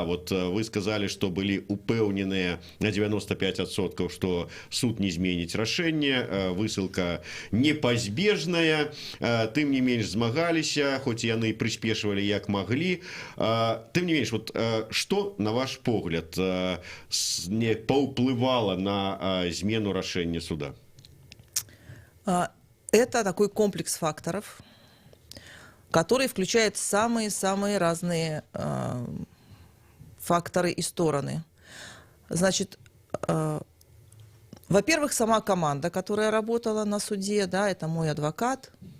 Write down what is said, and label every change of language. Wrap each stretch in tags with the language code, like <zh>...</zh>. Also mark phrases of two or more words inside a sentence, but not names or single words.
<be>Вот вы сказалі, што былі упэўненыя на 95%, што суд не зменіць рашэнне, высылка непазбежная, тым не менш змагаліся, хоць яны прыспешвалі як маглі. Тым не менш, вот што, на ваш погляд, не паўплывала на змену рашэння суда?</be> <ru>Это такой комплекс факторов, который включает самые-самые разные факторы и стороны. Значит, во-первых, сама команда, которая работала на суде, да, это мой адвокат.</ru>